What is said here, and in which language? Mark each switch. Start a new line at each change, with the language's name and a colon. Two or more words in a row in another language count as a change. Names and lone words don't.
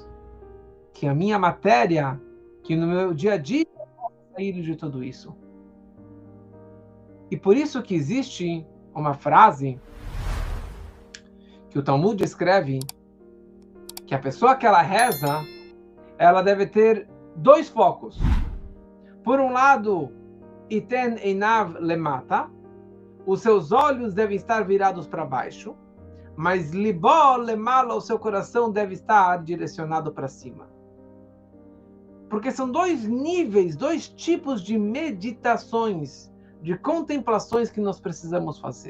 Portuguese: Que a minha matéria, que no meu dia a dia eu possa sair de tudo isso. E por isso que existe uma frase que o Talmud escreve que a pessoa que ela reza, ela deve ter dois focos. Por um lado,
Hebrew: יתן עיניו למטה,
Portuguese: os seus olhos devem estar virados para baixo, mas
Hebrew: ליבו למעלה,
Portuguese: o seu coração deve estar direcionado para cima. Porque são dois níveis, dois tipos de meditações, de contemplações que nós precisamos fazer.